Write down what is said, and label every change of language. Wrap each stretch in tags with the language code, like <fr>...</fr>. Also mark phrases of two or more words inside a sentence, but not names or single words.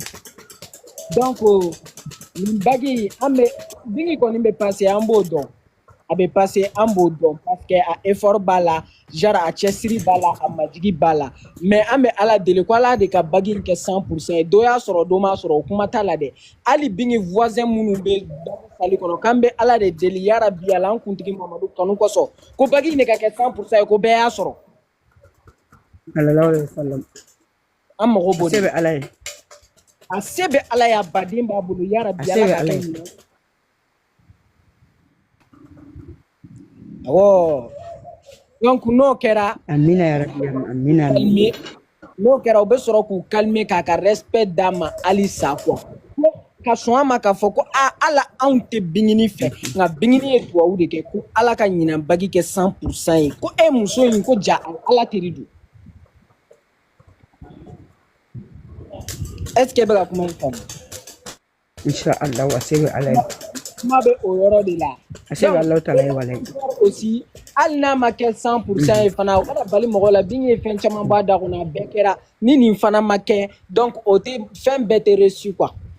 <bm>Donc nin bagi an bɛ Bini kɔni bɛ passer an b'o dɔn a bɛ passer an b'o dɔn</bm> <fr>parce que</fr> <bm>a effort b'a la genre a cɛsiri b'a la a majigi b'a la mais an bɛ Ala deli ko Ala de ka bagi in kɛ 100% ye dɔ y'a sɔrɔ dɔ m'a sɔrɔ o kuma t'a la dɛ hali Bini voisin minnu bɛ salle kɔnɔ k'an bɛ Ala de deli yarabi Ala an kuntigi Mamadu kanu kosɔn ko bagi in de ka kɛ 100% ye ko bɛɛ y'a sɔrɔ.</bm> <ar>صلى الله عليه وسلم.</ar> <bm>An mago b'o de Se bɛ Ala ye. a se bɛ Ala ye a baden b'a bolo yarabi Ala ka kɛ ɲuman. Awɔ donc n'o kɛra Amina yarabi amina. calmer n'o kɛra u bɛ sɔrɔ k'u calmer k'a ka respect d'a ma halisa quoi ko ka sɔn a ma k'a fɔ ko Ala anw tɛ Bingini fɛ nka Bingini ye duwawu de kɛ ko Ala ka ɲinan bagi kɛ 100% ye ko muso in ko ja Ala teri don.</bm> <fr>Est-ce que</fr> <bm>bɛ ka kuma in faamu? Inshallah a se bɛ Ala ye. Kuma bɛ o yɔrɔ de la. A se bɛ Alahu taala ye walayi. Aussi hali n'a ma kɛ 100% ye fana o kana bali mɔgɔ la Bini ye fɛn caman b'a da kɔnɔ a bɛɛ kɛra ni nin fana ma kɛ donc o tɛ fɛn bɛɛ tɛ reçu quoi.</bm>